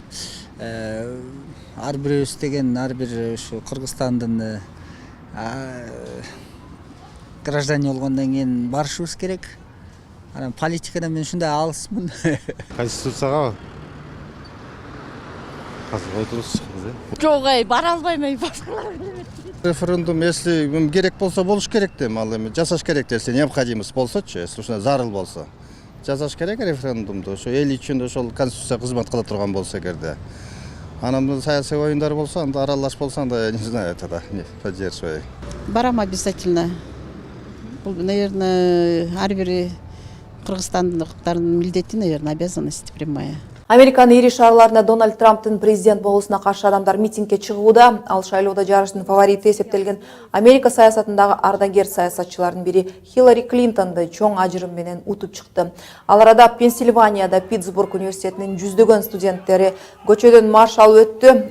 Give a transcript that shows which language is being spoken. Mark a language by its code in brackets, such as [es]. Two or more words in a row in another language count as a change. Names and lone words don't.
[ky] Ар бирибиз деген ар бир ушу Кыргызстандын граждане болгондон кийин барышыбыз керек. Анан политикадан мен ушундай алысмын. Конституцияга азыр отурсуз. Жок, бара албайм. Референдум, если керек болсо болуш керек да, ал эми жасаш керек, [ru] если необходимость [ky] болсочу, если ушундай зарыл болсо. Жасаш керек референдумду, ошо эл үчүн ошол конституция кызмат кыла турган болсо эгерде. Анан саясий оюндар болсо, анда аралаш болсо, анда [ru] не знаю, тогда поддерживай. [ky] Барам обязательно. Бул, наверное, ар бир кыргызстандыктардын милдети, [ru] наверное, обязанность прямая. [ky] Американын ири шаарларында Дональд Трамптын президент болуусуна каршы адамдар митингге чыгууда. Ал шайлоодо жарыштын фаворити эсептелген Америка саясатындагы ардагер саясатчылардын бири Хиллари Клинтонду чоң ажырым менен утуп чыкты. Ал арада Пенсильванияда Питтсбург университетинин жүздөгөн студенттери көчөдөн марш алып өттү.